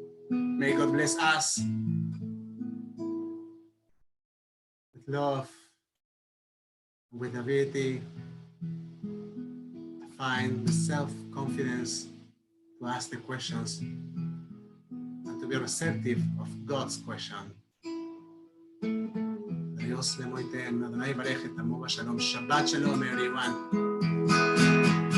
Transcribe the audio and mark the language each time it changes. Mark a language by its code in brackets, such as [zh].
[en] May God bless us with love, with ability to find the self-confidence to ask the questions and to be receptive of God's question. [he] Adonai יברך את עמו בשלום. [en] Shabbat Shalom, everyone.